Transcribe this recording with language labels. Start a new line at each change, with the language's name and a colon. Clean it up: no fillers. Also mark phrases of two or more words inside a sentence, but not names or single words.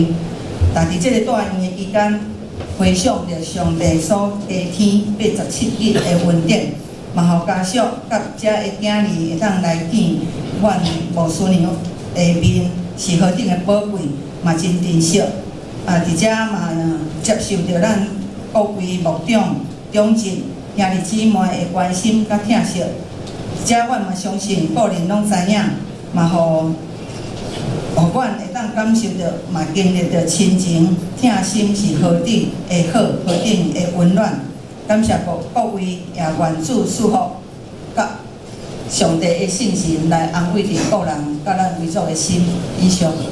Min Nan Chinese: 但伫这个住院的期间，回想着上帝所加天87日的恩典，嘛互家属甲这个囝儿会当来见阮吴师娘的面，是何等的宝贵，嘛真珍惜。而且嘛接受着咱各位牧长、长职、兄弟姊妹的关心甲疼惜，而且阮嘛相信个人拢知影，嘛互阮会当感受着，嘛经历着亲情、疼心是何等的好，何等的温暖。感谢各位也愿主祝福，甲上帝的信心来安慰着个人甲咱为主的心。以上。